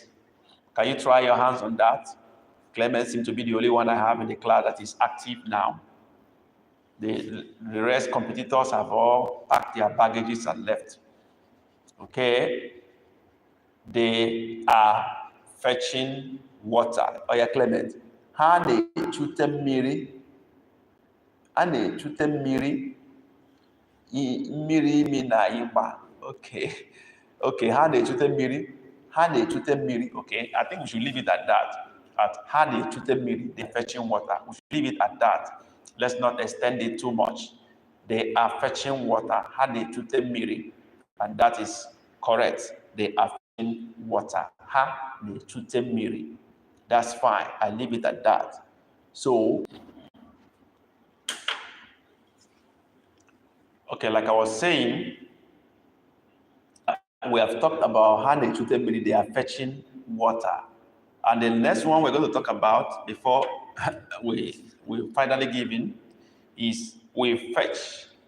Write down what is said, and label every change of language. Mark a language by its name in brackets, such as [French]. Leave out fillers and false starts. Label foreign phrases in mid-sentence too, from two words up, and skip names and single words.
[English] Can you try your hands on that? Clement seems to be the only one I have in the class that is active now. The rest competitors have all packed their baggages and left. Okay. They are fetching water. Oh yeah, [Igbo] Clement. Ha na-echute mmiri. A na-echute mmiri. Mmiri imi na ịgba. Okay. Okay, ha na-echute mmiri. Ha na-echute mmiri. [English] Okay, I think we should leave it at that. [Igbo] At ha na-echute mmiri, [English] they're fetching water. We should leave it at that. Let's not extend it too much. They are fetching water. [Igbo] Ha na-echute mmiri. [English] And that is correct. They are fetching water. [Igbo] Ha na-echute mmiri. [English] That's fine. I leave it at that. So, okay, like I was saying, we have talked about how they are fetching water. And the next one we're going to talk about before we finally give in is we fetch.